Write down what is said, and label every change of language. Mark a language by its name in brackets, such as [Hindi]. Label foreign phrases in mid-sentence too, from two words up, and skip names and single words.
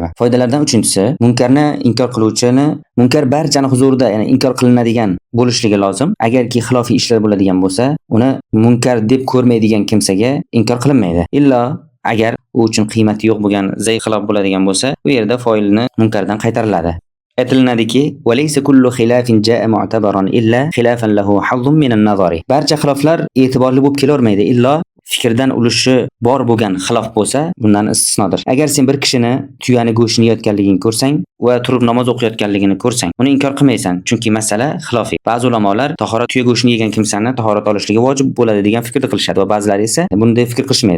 [Uzbek] Foydalardan uchinchisi, munkarni inkor qiluvchini, munkar barchani huzurida, ya'ni inkor qilinadigan bo'lishligi lozim. Agarki xilofiy ishlar bo'ladigan bo'lsa, uni munkar deb ko'rmaydigan kimsaga inkor qilinmaydi. Illo agar u uchun qiymati yo'q bo'lgan zaif xilof bo'ladigan bo'lsa, bu yerda foilni munkardan qaytariladi. Aytilinadiki, [Arabic] "وليس كل خلاف جاء معتبرا إلا خلافا له حظ من النظر." [Uzbek] Barcha xiloflar e'tiborli bo'lib kelavermaydi, illo fikrdan ulushi bor bo'lgan xilof bo'lsa, bundan istisnodir. Agar sen bir kishini tuyani go'shtini yeyotganligini ko'rsang va turib namoz o'qiyotganligini ko'rsang, uni inkor qilmaysan, chunki masala xilofiy. Ba'zi ulamolar tahorat tuya go'shtini yegan kimsani tahorat olishligi vojib bo'ladi degan fikrda qilishadi va ba'zilari esa bunday fikr qilishmaydi.